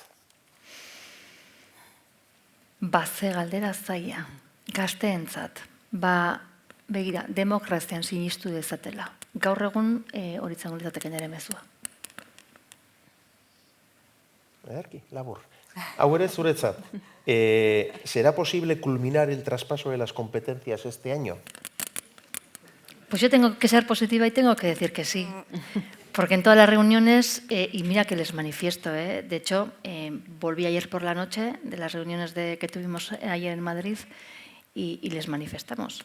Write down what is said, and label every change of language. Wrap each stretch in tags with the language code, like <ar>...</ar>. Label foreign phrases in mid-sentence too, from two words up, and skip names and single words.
<eu>Ze galdera zaila, gazteentzat. Begira, demokrazian sinistu dezatela. Gaur egun hori izango litzateke nire mezua. Ederki, labur. Hau ere zuretzat,</eu> <es>¿será posible culminar el traspaso de las competencias este año? Pues yo tengo que ser positiva y tengo que decir que sí. Porque en todas las reuniones, y mira que les manifiesto, de hecho, volví ayer por la noche de las reuniones que tuvimos ayer en Madrid y les manifestamos.</es>